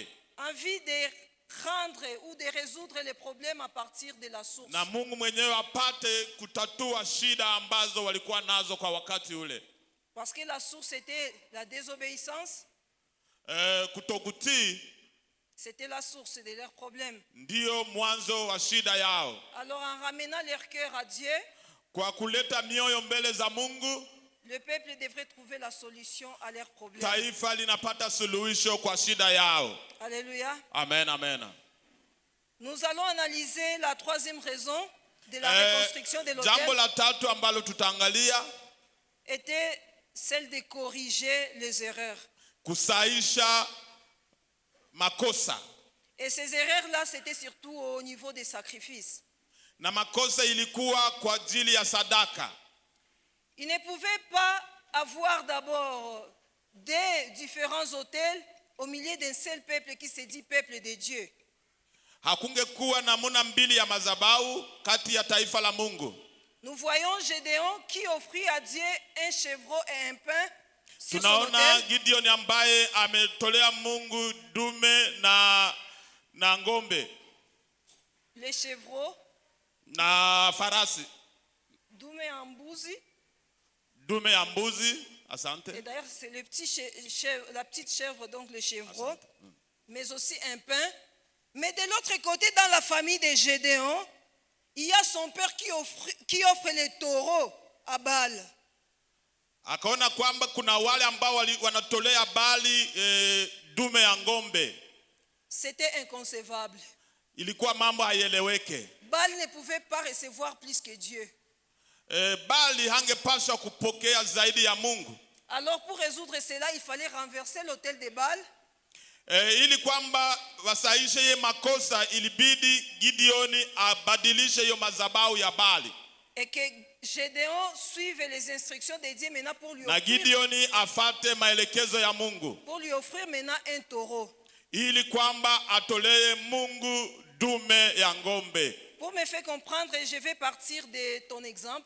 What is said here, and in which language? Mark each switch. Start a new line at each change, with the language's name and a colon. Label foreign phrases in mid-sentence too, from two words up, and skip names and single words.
French: Envie de rendre ou de résoudre les problèmes à partir de la source.
Swahili: Na Mungu mwenyewe apate kutatua shida ambazo walikuwa nazo kwa wakati ule.
French: Parce que la source était la désobéissance.
Swahili: Kutokutii,
French: c'était la source de leurs problèmes.
Swahili: Ndio mwanzo wa shida yao.
French: Alors en ramenant leur cœur à Dieu,
Swahili: kwa kuleta mioyo mbele za Mungu,
French: le peuple devrait trouver la solution à leurs problèmes.
Swahili: Taifa linapata suluhisho kwa shida yao. Alléluia. Amen, amen.
French: Nous allons analyser la troisième raison de la reconstruction de l'autel.
Swahili: Jambo la tatu ambalo tutaangalia
French: était celle de corriger les erreurs.
Swahili: Kusaisha makosa.
French: Et ces erreurs-là, c'était surtout au niveau des sacrifices.
Swahili: Na makosa ilikuwa kwa ajili ya sadaka.
French: Il ne pouvait pas avoir d'abord des différents autels au milieu d'un seul peuple qui se dit peuple de Dieu.
Swahili: Hakungekuwa namuna mbili ya madhabahu kati ya taifa la Mungu.
French: Nous voyons Gédéon qui offrit à Dieu un chevreau et un pain.
Swahili: Tunaona Gideon ambaye ametolea Mungu dume na ngombe.
French: Les chevreaux
Swahili: na farasi. Dume ya mbuzi. Dume ya mbuzi, asante.
French: Et d'ailleurs c'est le petit la petite chèvre, donc le chevreau. Mais aussi un pain. Mais de l'autre côté, dans la famille de Gédéon, il y a son père qui offre les taureaux à Baal.
Swahili: Akaona kwamba kuna wale ambao wanatolea Baali dume ya ngombe.
French: C'était inconcevable.
Swahili: Ilikuwa mambo haieleweke.
French: Baal ne pouvait pas recevoir plus que Dieu.
Swahili: Baali hangepaswa kupokea zaidi ya Mungu.
French: Alors pour résoudre cela, il fallait renverser l'autel de Baal.
Swahili: Ili kwamba wasaishe ye makosa, ilibidi Gideoni abadilishe yo madhabahu ya Baali.
French: Et que Gédéon suive les instructions de Dieu maintenant pour lui offrir.
Swahili: Na Gideoni afate maelekezo ya Mungu.
French: Pour lui offrir maintenant un taureau.
Swahili: Ili kwamba atolee Mungu dume ya ngombe.
French: Pour me faire comprendre, je vais partir de ton exemple.